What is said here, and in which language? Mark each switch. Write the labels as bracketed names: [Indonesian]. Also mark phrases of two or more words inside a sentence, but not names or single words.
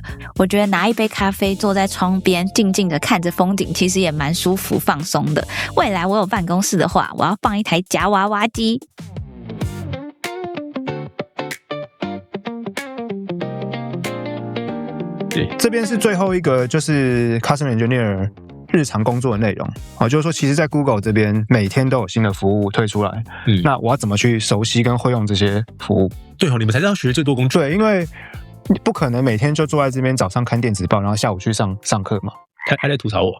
[Chinese] 我覺得拿一杯咖啡坐在窗邊，靜靜的看着風景，其實也蠻舒服放鬆的。未來我有辦公室的話，我要放一台夾娃娃機。這邊是最後一個，就是 [English] Customer Engineer [Chinese] 日常工作的內容，就是說，其實，在 Google 這邊每天都有新的服務推出來，那我要怎麼去熟悉跟會用這些服務？對哦，你們才是要學最多工具。對，因為你不可能每天就坐在這邊，早上看電子報，然後下午去上課嘛。他在吐槽我？